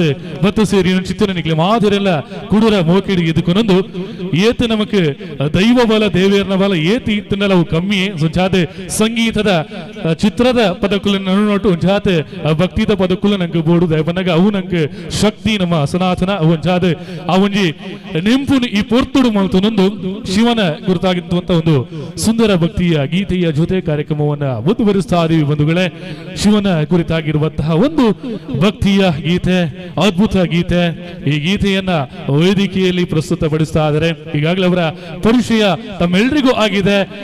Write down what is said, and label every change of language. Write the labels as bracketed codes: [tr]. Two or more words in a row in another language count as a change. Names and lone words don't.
[tcy] ಬತ್ತು ಸೇರಿ ಚಿತ್ತಿನ ನಿಕ್ಲೆ ಮಾದರೆಲ್ಲ ಕುಡುರ ಮೋಕಿಡಿ ಎದುಕೊಂದು ಏತು ನಮಕ್ ದೈವ ಬಲ ದೇವೇರ್ನ ಬಲ ಏತು ಇತ್ತನಲ್ಲ ಅವು ಕಮ್ಮಿ ಸಂಚಾದ ಸಂಗೀತದ ಚಿತ್ರದ ಪದಕುಲ ನೋಟು ಒಂಜಾತೆ ಭಕ್ತಿದ ಪದಕುಲ ನಂಗೆ ಬೋಡುದ ಬನ್ನಗ ಅವು ನಂಗೆ ಶಕ್ತಿ ನಮ್ಮ ಸನಾತನ ಅವು ಒಂಜಾದ ಆ ಒಂಜಿ ನೆಂಪು ಈ ಪೊರ್ತುಡು ಮಲ್ತನೊಂದು [kn] ಶಿವನ ಕುರಿತಾಗಿರುವಂತ ಒಂದು ಸುಂದರ ಭಕ್ತಿಯ ಗೀತೆಯ ಜೊತೆ ಕಾರ್ಯಕ್ರಮವನ್ನ ಮುಂದುವರಿಸ್ತಾ ಇದೀವಿ ಬಂಧುಗಳೇ ಶಿವನ ಕುರಿತಾಗಿರುವಂತಹ ಒಂದು ಭಕ್ತಿಯ ಗೀತೆ ಅದ್ಭುತ ಗೀತೆ ಈ ಗೀತೆಯನ್ನ ವೇದಿಕೆಯಲ್ಲಿ ಪ್ರಸ್ತುತಪಡಿಸ್ತಾ ಇದ್ದಾರೆ ಈಗಾಗಲೇ ಅವರ ಪರಿಚಯ ತಮ್ಮೆಲ್ಲರಿಗೂ ಆಗಿದೆ